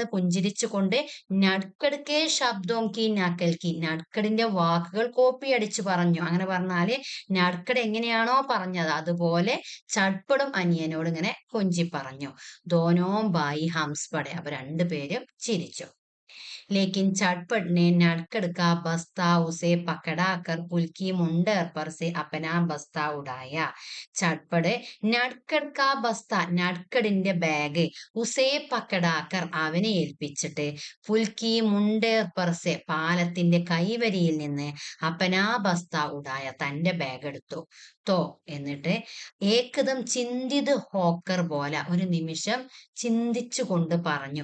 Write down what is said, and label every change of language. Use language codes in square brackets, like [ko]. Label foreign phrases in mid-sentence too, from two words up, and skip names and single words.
[ml] പുഞ്ചിരിച്ചുകൊണ്ട്, നട്കടുക്കെ ശബ്ദവും [hi] की नकल की, [ml] നട്കടിന്റെ വാക്കുകൾ കോപ്പി അടിച്ചു പറഞ്ഞു. അങ്ങനെ പറഞ്ഞാല് നട്കട് എങ്ങനെയാണോ പറഞ്ഞത് അതുപോലെ ചട്പടും അനിയനോട് ഇങ്ങനെ കൊഞ്ചി പറഞ്ഞു. [hi] दोनों भाई हंस पड़े, [ml] അപ്പൊ രണ്ടുപേരും ചിരിച്ചു. [hi] लेकिन झटपट ने नटखट का बस्ता उसे पकड़ा कर पुल की मुंडर पर से अपना बस्ता उड़ाया. झटपट नटखट का बस्ता [ml] നട്കഡിന്റെ ബാഗ് [hi] उसे पकड़ाकर [ml] അവനെ ഏൽപ്പിച്ചിട്ട് [hi] पुलकी मुंडेर परसे [ml] പാലത്തിന്റെ കൈവരിയിൽ നിന്ന് [hi] अपना बस्ता उठाया [ml] തന്റെ ബാഗ് എടുത്തു. തോ എന്നിട്ട് [hi] एकदम चिंतित होकर [ml] പോലെ ഒരു നിമിഷം ചിന്തിച്ചു കൊണ്ട് പറഞ്ഞു.